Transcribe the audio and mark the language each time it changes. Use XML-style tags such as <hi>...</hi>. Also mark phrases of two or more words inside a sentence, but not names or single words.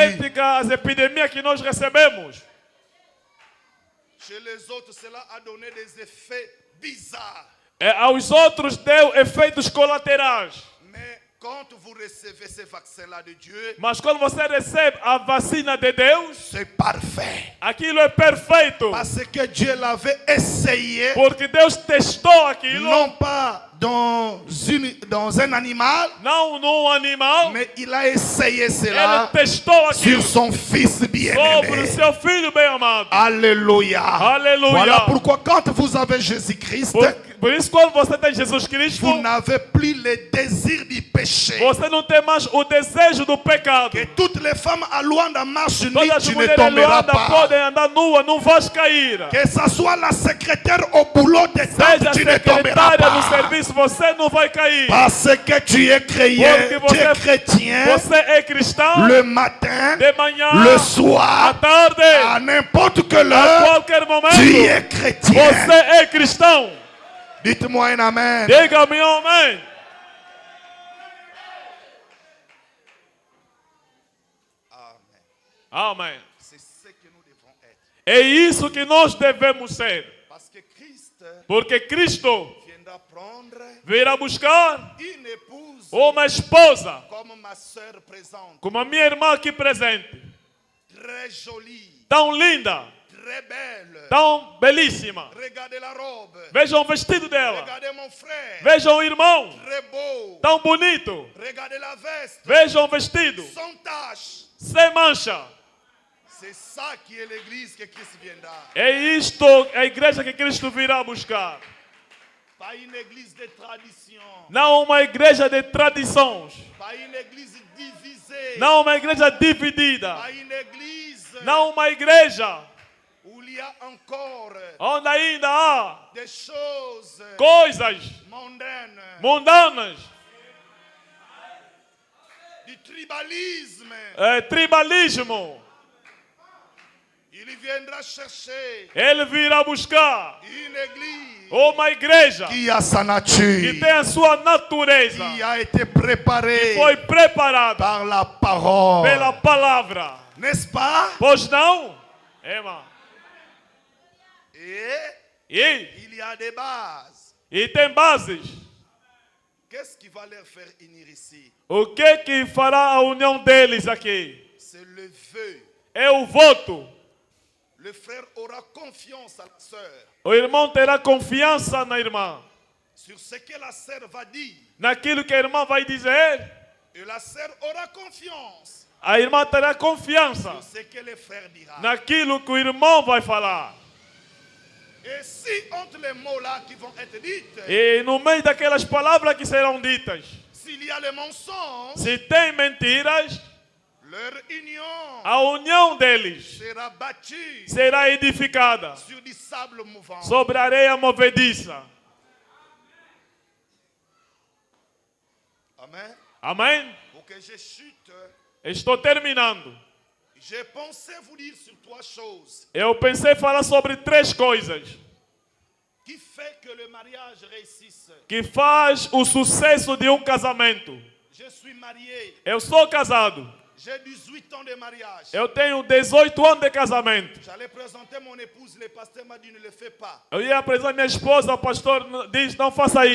<pt>idêntica às epidemias que nós recebemos.</pt> <fr>Chez les autres, cela a donné des effets bizarres.</fr> <pt>Aos outros deu efeitos colaterais.</pt> <fr>Mais quand vous recevez ces vaccins-là de Dieu,</fr> <pt>Mas quando você recebe a vacina de Deus,</pt> <fr>c'est parfait.</fr> <pt>aquilo é perfeito.</pt> <fr>Parce que Dieu l'avait essayé,</fr> <pt>Porque Deus testou aquilo,</pt> <fr>non pas dans un animal,</fr> <pt>não num animal,</pt> <fr>mais il a essayé</fr> <pt>ele</pt> <fr>cela</fr> <pt>testou</pt> <fr>sur</fr> <pt>aquilo</pt> <fr>son fils</fr> <pt>sobre o</pt> <fr>bien-aimé.</fr> <pt>seu filho bem amado.</pt> <fr>Alléluia. Alléluia. Voilà pourquoi quand vous avez Jésus-Christ,</fr> <pt>Por isso, quando você tem Jesus Cristo,</pt> <fr>vous n'avez plus le désir du péché.</fr> <pt>você não tem mais o desejo do pecado.</pt> <fr>Que toutes les femmes à Luanda marchent nues,</fr> <pt>Todas as</pt> <fr>tu ne</fr> <pt>mulheres</pt> <fr>tomberas</fr> <pt>Luanda</pt> <fr>pas.</fr> <pt>podem andar nua, não vais cair.</pt> <fr>Que ça soit la secrétaire au boulot des</fr> <pt>Seja</pt> <fr>tables, tu ne tomberas</fr> <pt>secretária no</pt> <fr>pas.</fr> <pt>serviço, você não vai cair.</pt> <fr>Parce que tu es chrétien,</fr> <pt>Porque</pt> <fr>tu es chrétien</fr> <pt>você é cristão</pt> <fr>le matin,</fr> <pt>de manhã,</pt> <fr>le</fr> <pt>à</pt> <fr>soir,</fr> <pt>tarde,</pt> <fr>à n'importe quelle</fr> <pt>a</pt> <fr>heure,</fr> <pt>qualquer momento.</pt> <fr>tu es chrétien.</fr> <pt>Você é cristão.</pt> <fr>Dites-moi un amen.</fr> <pt>Diga-me amém. Amém.</pt> <fr>C'est ce que nous devons être.</fr> <pt>É isso que nós devemos ser.</pt> <fr>Parce que Christ</fr> <pt>Porque Cristo</pt> <fr>viendra prendre</fr> <pt>virá buscar</pt> <fr>une épouse</fr> <pt>uma esposa,</pt> <fr>comme ma soeur présente,</fr> <pt>como a minha irmã aqui presente.</pt> <fr>très jolie,</fr> <pt>Tão linda,</pt> <fr>très belle.</fr> <pt>tão belíssima.</pt> <fr>Regardez la robe.</fr> <pt>Vejam o vestido dela.</pt> <fr>Regardez mon frère.</fr> <pt>Vejam o irmão,</pt> <fr>Très beau.</fr> <pt>tão bonito.</pt> <fr>Regardez la veste.</fr> <pt>Vejam o vestido,</pt> <fr>Sans tache.</fr> <pt>sem mancha.</pt> <fr>C'est ça qui est l'église que Christ viendra.</fr> <pt>É isto a igreja que Cristo virá buscar.</pt> <fr>Pas une église de tradition.</fr> <pt>Não uma igreja de tradições.</pt> <fr>Pas une église divisée.</fr> <pt>Não uma igreja dividida.</pt> <fr>Pas une église</fr> <pt>Não uma igreja</pt> <fr>où il y a encore</fr> <pt>onde ainda há</pt> <fr>des choses</fr> <pt>coisas</pt> <fr>mondaines,</fr> <pt>mundanas,</pt> <fr>du tribalisme.</fr> <pt>tribalismo.</pt> <fr>Il viendra chercher</fr> <pt>Ele virá buscar</pt> <fr>une église</fr> <pt>uma igreja</pt> <fr>qui a sa</fr> <pt>que</pt> <fr>nature,</fr> <pt>tem a sua natureza,</pt> <fr>qui a été préparée</fr> <pt>foi preparada</pt> <fr>par la parole.</fr> <pt>pela palavra.</pt> <fr>N'est-ce pas?</fr> <pt>Pois não? Ema.</pt> <fr>Et il y a des bases.</fr> <pt>E tem bases.</pt> <fr>Qu'est-ce qui va leur faire unir ici?</fr> <pt>O que fará a união deles aqui?</pt> <fr>C'est le vœu.</fr> <pt>É o voto.</pt> <fr>Le frère aura confiance à la sœur</fr> <pt>O irmão terá confiança na irmã,</pt> <fr>sur ce que la sœur va dire.</fr> <pt>naquilo que a irmã vai dizer.</pt> <fr>Et la sœur aura confiance</fr> <pt>A irmã terá confiança</pt> <fr>sur ce que le frère dira.</fr> <pt>naquilo que o irmão vai falar.</pt> <fr>Et si entre les mots là qui vont être dites,</fr> <pt>E no meio daquelas palavras que serão ditas,</pt> <fr>s'il y a le mensonge,</fr> <pt>se tem mentiras,</pt> <fr>leur union</fr> <pt>a união deles</pt> <fr>sera bâtie</fr> <pt>será edificada</pt> <fr>sur du sable mouvant.</fr> <pt>sobre a areia movediça.</pt> <fr>Amen.</fr> <pt>Amém?</pt> <fr>Pour que je chute,</fr> <pt>Estou terminando.</pt> <fr>j'ai pensé vous dire sur trois choses</fr> <pt>Eu pensei falar sobre três coisas</pt> <fr>qui fait que le mariage réussisse.</fr> <pt>que faz o sucesso de um casamento.</pt> <fr>Je suis marié.</fr> <pt>Eu sou casado.</pt> <fr>J'ai 18 ans de mariage.</fr> <pt>Eu tenho 18 anos de casamento.</pt> <fr>J'allais présenter mon épouse, le pasteur m'a dit ne le fais pas.</fr> <pt>Eu ia apresentar minha esposa, o pastor diz, não faça</pt> <fr>Je</fr>